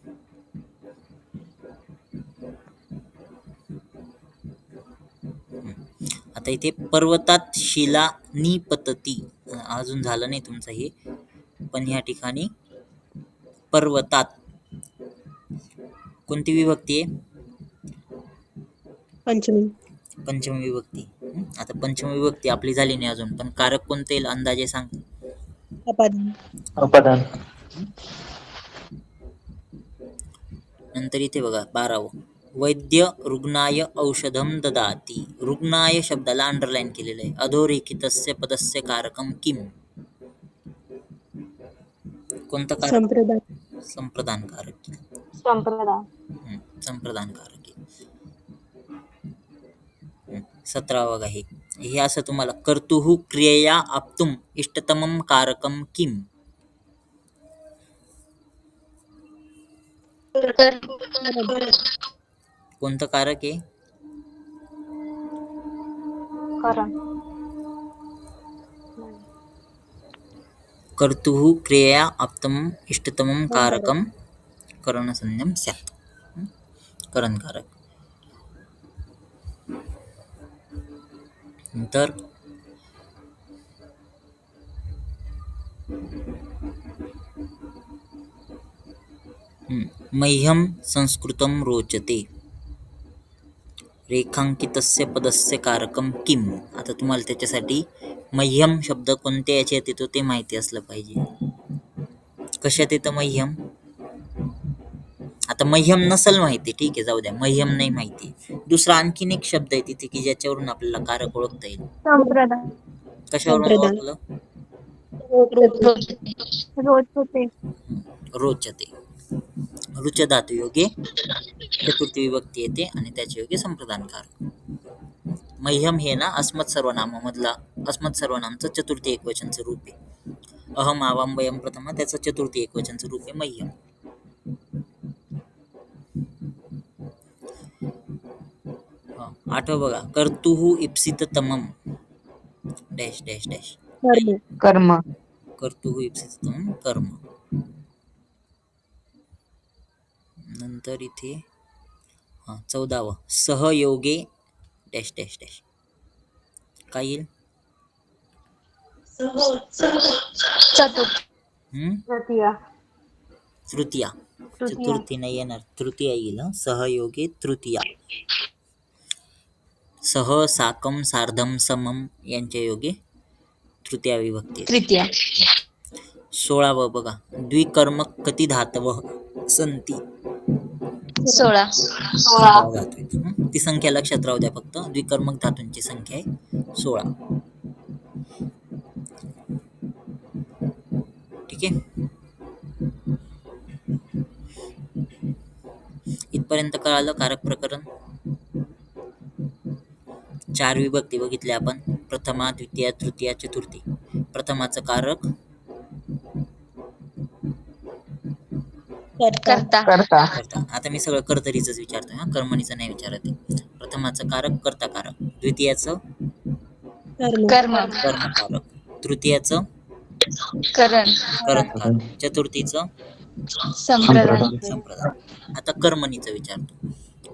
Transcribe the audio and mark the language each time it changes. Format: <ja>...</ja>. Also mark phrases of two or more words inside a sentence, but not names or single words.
<mr>आता इथे पर्वतात शिला निपतती, अजून झालं नाही तुमचं हे, पण ह्या ठिकाणी पर्वतात कोणती विभक्ती आहे? पंचमी विभक्ती. आता पंचमी विभक्ती आपली झाली नाही अजून, पण कारक कोणते येईल अंदाजे सांग. अपादान. अपादान. नंतर इथे बघा 12व,</mr> <sa>वैद्य रुग्णाय औषधम ददाती.</sa> <mr>रुग्णाय शब्दाला अंडरलाईन केलेलं आहे.</mr> <sa>अधोरेखितस्य पदस्य कारकम किम.</sa> <mr>कोणतं कारक? संप्रदान. संप्रदान कारक. संप्रदान. संप्रदान कारक आहे. 17वा बघा, हे असं तुम्हाला</mr> <sa>कर्तुः क्रियया आप्तुम इष्टतमम कारकम किम.</sa> <mr>कोणतं कारक आहे? करण.</mr> <sa>कर्तुः क्रियया आप्तम इष्टतमम कारकम करणसंज्ञम स्यात्.</sa> <mr>करण कारक.</mr> <sa>नंतर मह्यम संस्कृतम रोचते. रेखांकितस्य पदस्य कारकम किम.</sa> <mr>आता तुम्हाला त्याच्यासाठी मह्यम शब्द कोणत्या याच्यात येतो ते माहिती असलं पाहिजे. कशात येतं मह्यम? आता मह्यम नसल माहिती, ठीक आहे, जाऊ द्या, मह्यम नाही माहिती. दुसरा आणखीन एक शब्द आहे तिथे की ज्याच्यावरून आपल्याला कारक ओळखता येईल. संप्रदान. कशावरून संप्रदान. ओळखलं? रोज होते. रोचते. रुच धातू योगे चतुर्थी विभक्ती येते आणि त्याच्या योगे संप्रदान कारक. मह्यम हे ना अस्मत् सर्वनामामधला अस्मत् सर्वनामचं चतुर्थी एकवचनचं रूप आहे.</mr> <sa>अहम आवाम वयम</sa> <mr>प्रथमा त्याचं चतुर्थी एकवचनचं रूप आहे मह्यम. आठव बघा,</mr> <sa>कर्तुः इप्सिततमम</sa> <en>dash dash dash</en> <mr>कर्म.</mr> <sa>कर्तुः इप्सिततमम कर्म.</sa> <mr>नंतर इथे 14व, सहयोगे</mr> <en>dash dash dash.</en> <mr>काय येईल? तृतीया. तृतीया. चतुर्थी नाही येणार, तृतीया येईल.</mr> <sa>सहयोगे तृतीया. सह साकम सार्धम समम</sa> <mr>यांच्या योगे तृतीया विभक्ती. तृतीया. 16व बघा,</mr> <sa>द्विकर्मक कति धातवः सन्ति.</sa> <mr>16. 16 धातू आहेत. ती संख्या लक्षात राहू द्या फक्त. द्विकर्मक धातूंची संख्या आहे 16. ठीक आहे. इथपर्यंत कळालं कारक प्रकरण. 4 विभक्ती बघितल्या आपण, प्रथमा, द्वितीया, तृतीया, चतुर्थी. प्रथमाचं कारक कर्ता. कर्ता. आता मी सगळं कर्तरीच विचारतोय, कर्मणीचं नाही विचारत आहे. प्रथमाचं कारक कर्ता कारक, द्वितीयाचं कर्म. कर्म कारक, तृतीयाचं करण. करण कारक, चतुर्थीचं संप्रदान. संप्रदान. आता कर्मणीचं विचारतो.</mr>